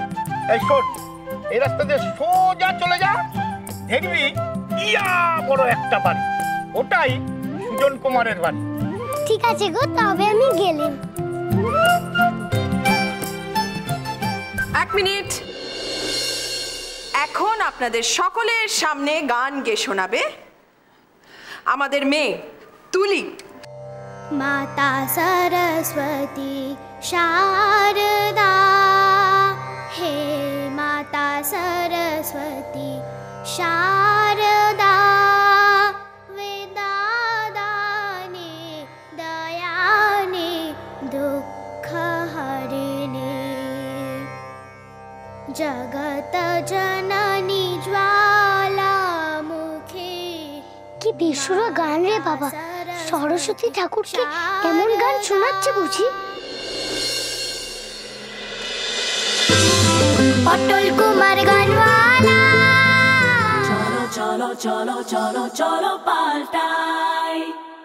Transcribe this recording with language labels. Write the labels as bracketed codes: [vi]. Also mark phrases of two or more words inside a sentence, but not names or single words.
[bn] এই শোন, এই রাস্তা দিয়ে সোজা চলে যা, দেখবি ইয়া বড় একটা বাড়ি, ওটাই সুজন কুমারের বাড়ি। ঠিক আছে গো, তবে আমি গেলাম। এক মিনিট, এখন আপনাদের সকলের সামনে গান গেয়ে শোনাবে আমাদের মেয়ে তুলি। [hi] माता सरस्वती शारदा, हे माता सरस्वती शारदा, वेदादाने दयाने दुःखहरिणे, जगत जननी ज्वालामुखे। [bn] কি বিশুর গান রে বাবা, সরস্বতী ঠাকুরকে এমন গান শোনাচ্ছে বুঝি? পটল কুমার গানওয়ালা, চলো চলো চলো চলো চলো পাল্টাই।